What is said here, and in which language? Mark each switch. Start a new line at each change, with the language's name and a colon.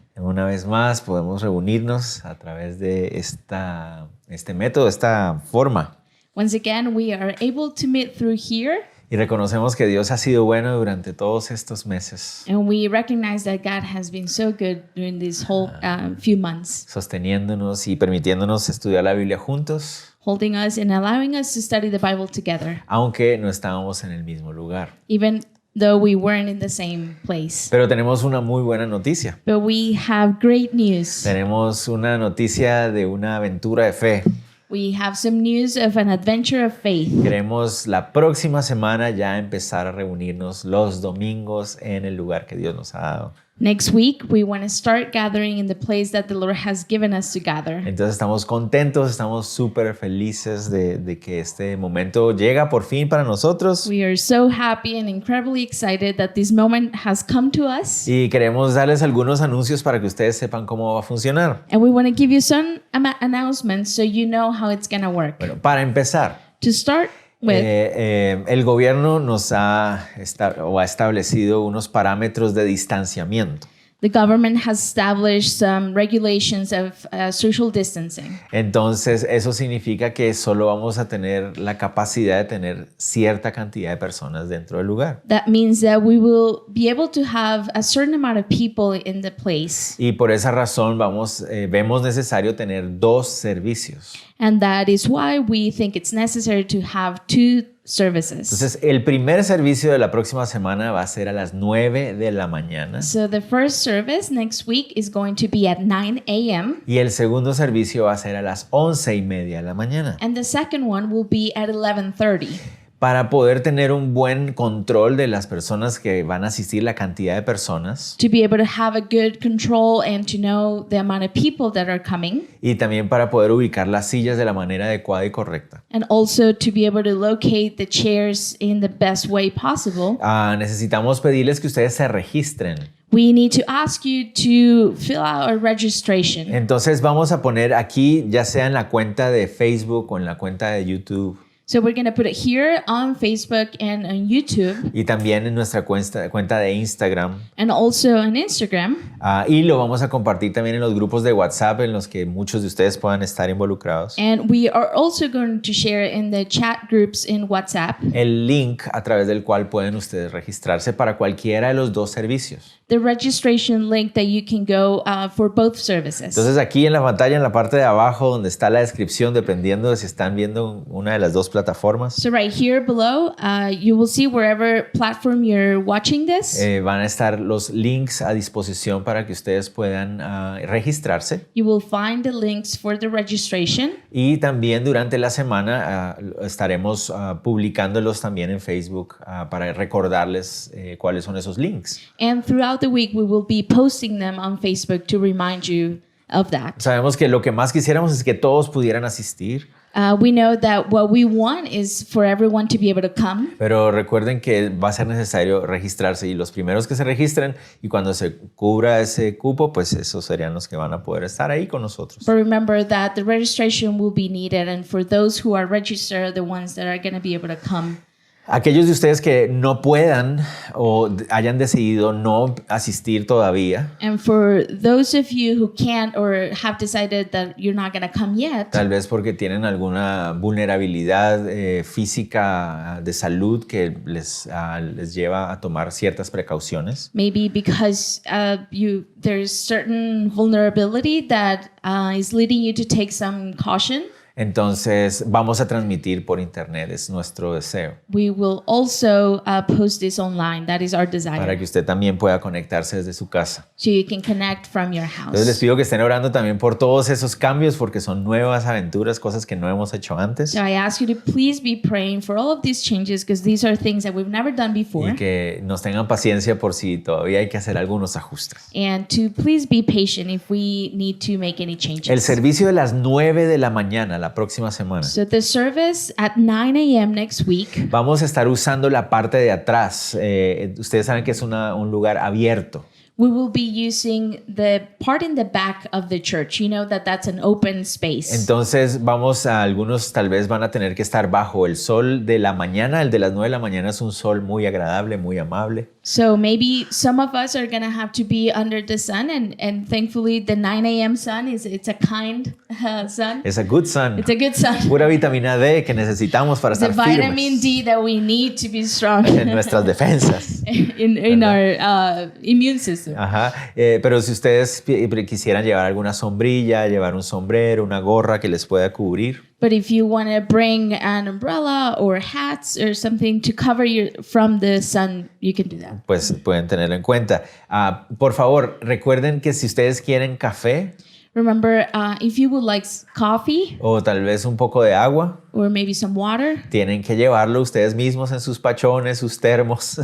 Spanish: Una vez más podemos reunirnos a través de este método, esta forma.
English: Once again, we are able to meet through here,
Spanish: Y reconocemos que Dios ha sido bueno durante todos estos meses,
English: and we recognize that God has been so good during these whole few months,
Spanish: sosteniéndonos y permitiéndonos estudiar la Biblia juntos,
English: holding us and allowing us to study the Bible together,
Spanish: aunque no estábamos en el mismo lugar.
English: even though we weren't in the same place.
Spanish: Pero tenemos una muy buena noticia.
English: But we have great news.
Spanish: Tenemos una noticia de una aventura de fe.
English: We have some news of an adventure of faith.
Spanish: Queremos la próxima semana ya empezar a reunirnos los domingos en el lugar que Dios nos ha dado.
English: Next week, we want to start gathering in the place that the Lord has given us to gather.
Spanish: Entonces estamos contentos, estamos súper felices de que este momento llega por fin para nosotros.
English: We are so happy and incredibly excited that this moment has come to us.
Spanish: Y queremos darles algunos anuncios para que ustedes sepan cómo va a funcionar.
English: And we want to give you some announcements so you know how it's going to work.
Spanish: Bueno, para empezar,
English: To start with,
Spanish: el gobierno nos ha establecido unos parámetros de distanciamiento.
English: the government has established some regulations of social distancing.
Spanish: Entonces, eso significa que solo vamos a tener la capacidad de tener cierta cantidad de personas dentro del lugar.
English: That means that we will be able to have a certain amount of people in the place.
Spanish: Y por esa razón vemos necesario tener 2 servicios.
English: And that is why we think it's necessary to have 2 services.
Spanish: Entonces, el primer servicio de la próxima semana va a ser a las 9 de la mañana.
English: So the first service next week is going to be at 9 a.m.
Spanish: Y el segundo servicio va a ser a las 11:30 de la mañana.
English: and the second one will be at 11:30.
Spanish: Para poder tener un buen control de las personas que van a asistir, la cantidad de personas,
English: To be able to have a good control and to know the amount of people that are coming,
Spanish: y también para poder ubicar las sillas de la manera adecuada y correcta.
English: and also to be able to locate the chairs in the best way possible.
Spanish: Necesitamos pedirles que ustedes se registren.
English: We need to ask you to fill out a registration.
Spanish: Entonces vamos a poner aquí, ya sea en la cuenta de Facebook o en la cuenta de YouTube,
English: So we're going to put it here on Facebook and on YouTube
Spanish: y también en nuestra cuenta de Instagram.
English: and also on Instagram.
Spanish: Y lo vamos a compartir también en los grupos de WhatsApp en los que muchos de ustedes puedan estar involucrados.
English: And we are also going to share it in the chat groups in WhatsApp
Spanish: El link a través del cual pueden ustedes registrarse para cualquiera de los 2 servicios.
English: the registration link that you can go for both services.
Spanish: Entonces aquí en la pantalla, en la parte de abajo donde está la descripción, dependiendo de si están viendo una de las 2 plataformas,
English: So right here below, you will see wherever platform you're watching this,
Spanish: van a estar los links a disposición para que ustedes puedan registrarse.
English: you will find the links for the registration.
Spanish: Y también durante la semana estaremos publicándolos también en Facebook para recordarles cuáles son esos links.
English: And throughout the week, we will be posting them on Facebook to remind you of that.
Spanish: Sabemos que lo que más quisiéramos es que todos pudieran asistir,
English: We know that what we want is for everyone to be able to come.
Spanish: pero recuerden que va a ser necesario registrarse y los primeros que se registren y cuando se cubra ese cupo, pues esos serían los que van a poder estar ahí con nosotros.
English: But remember that the registration will be needed, and for those who are registered are the ones that are going to be able to come.
Spanish: Aquellos de ustedes que no puedan o hayan decidido no asistir todavía,
English: And for those of you who can't or have decided that you're not going to come yet,
Spanish: tal vez porque tienen alguna vulnerabilidad física de salud que les lleva a tomar ciertas precauciones,
English: maybe because there's certain vulnerability that is leading you to take some caution,
Spanish: entonces vamos a transmitir por internet, es nuestro deseo,
English: we will also post this online. That is our
Spanish: para
English: desire.
Spanish: que usted también pueda conectarse desde su casa.
English: So you can connect from your
Spanish: Entonces les
English: house.
Spanish: pido que estén orando también por todos esos cambios porque son nuevas aventuras, cosas que no hemos hecho antes,
English: So I ask you to please be praying for all of these changes, because these are things that we've never done before.
Spanish: y que nos tengan paciencia por si todavía hay que hacer algunos ajustes.
English: And to please be patient if we need to make any changes.
Spanish: El servicio de las 9 de la mañana, la próxima semana,
English: So the service at 9 a.m. next week,
Spanish: vamos a estar usando la parte de atrás. Ustedes saben que es un lugar abierto.
English: we will be using the part in the back of the church. You know that's an open space.
Spanish: Entonces algunos tal vez van a tener que estar bajo el sol de la mañana. El de las 9 de la mañana es un sol muy agradable, muy amable.
English: So maybe some of us are going to have to be under the sun, and thankfully the 9 a.m. sun it's a kind sun.
Spanish: Es
English: a good sun. It's a good sun.
Spanish: Pura vitamina D que necesitamos para
English: The
Spanish: estar
English: vitamin
Spanish: firmes
English: D that we need to be strong
Spanish: en nuestras defensas.
English: in our immune system. Ajá.
Spanish: Pero si ustedes quisieran llevar alguna sombrilla, llevar un sombrero, una gorra que les pueda cubrir.
English: But if you want to bring an umbrella or hats or something to cover you from the sun, you can do that.
Spanish: Pues pueden tenerlo en cuenta. Por favor, recuerden que si ustedes quieren café
English: Remember, if you would like coffee
Spanish: o tal vez un poco de agua,
English: or maybe some water,
Spanish: tienen que llevarlo ustedes mismos en sus pachones, sus termos.